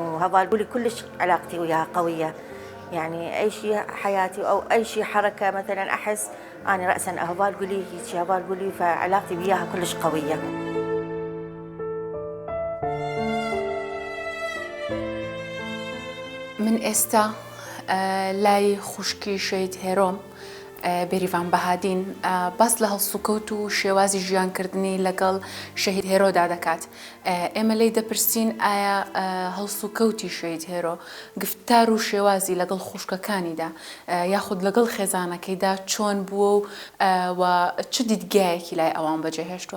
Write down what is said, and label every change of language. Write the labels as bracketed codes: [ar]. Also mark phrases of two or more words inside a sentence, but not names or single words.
[ar] وهذا قولي كلش علاقتي وياها قوية يعني. أي شيء حياتي أو أي شيء حركة مثلا أحس أنا رأسا هذا قولي هيك هذا قولي، فعلاقتي وياها كلش قوية. [ckb] من ئێستا لای خوشکی شەید هێرۆم بێریڤان بەهادین باس لە هەڵسوکەوت و شێوازی ژیانکردنی لەگەڵ شەهید هێرۆدا دەکات. ئێمە لێی دەپرسین ئایا هەڵسوکەوتی شەهید هێرۆ گفتار و شێوازی لەگەڵ خوشکەکانیدا یاخود لەگەڵ خێزانەکەیدا چۆن بووە و چ دیدگایەکی لای ئەوان بەجێهێشتووە؟